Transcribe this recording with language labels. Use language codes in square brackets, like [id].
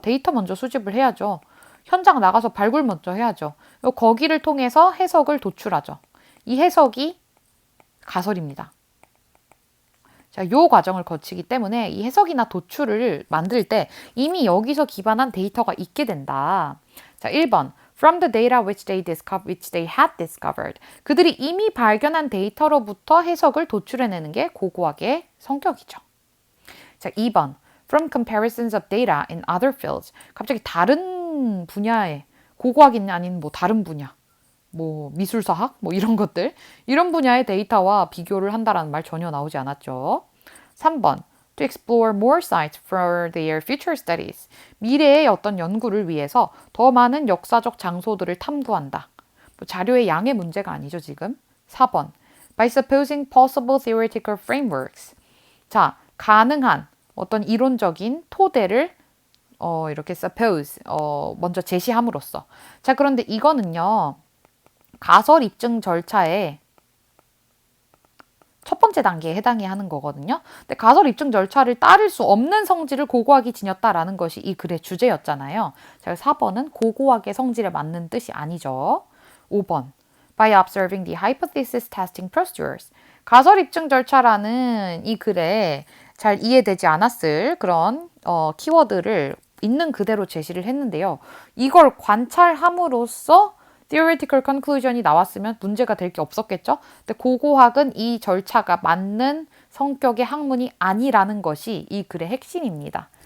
[ko] 데이터 먼저 수집을 해야죠. 현장 나가서 발굴 먼저 해야죠. 거기를 통해서 해석을 도출하죠. 이 해석이 가설입니다. 자, 요 과정을 거치기 때문에 이 해석이나 도출을 만들 때 이미 여기서 기반한 데이터가 있게 된다. 자, 1번. [en] From the data which they had discovered. [ko] 그들이 이미 발견한 데이터로부터 해석을 도출해내는 게 고고학의 성격이죠. 자, 2번. [en] From comparisons of data in other fields. [ko] 갑자기 다른 분야의 고고학이 아닌 다른 분야. 미술사학? 이런 것들. 이런 분야의 데이터와 비교를 한다라는 말 전혀 나오지 않았죠. 3번. [en] to explore more sites for their future studies. [ko] 미래의 어떤 연구를 위해서 더 많은 역사적 장소들을 탐구한다. 뭐 자료의 양의 문제가 아니죠, 지금. [en] 4번. By supposing possible theoretical frameworks. [ko] 자, 가능한 어떤 이론적인 토대를 이렇게 suppose, 먼저 제시함으로써. 자, 그런데 이거는요, 가설 입증 절차에 첫 번째 단계에 해당이 하는 거거든요. 근데 가설 입증 절차를 따를 수 없는 성질을 고고하게 지녔다라는 것이 이 글의 주제였잖아요. 자, 4번은 고고하게 성질에 맞는 뜻이 아니죠. 5번. [en] By observing the hypothesis testing procedures. [ko] 가설 입증 절차라는 이 글에 잘 이해되지 않았을 그런 키워드를 있는 그대로 제시를 했는데요. 이걸 관찰함으로써 theoretical conclusion이 나왔으면 문제가 될 게 없었겠죠? 근데 고고학은 이 절차가 맞는 성격의 학문이 아니라는 것이 이 글의 핵심입니다.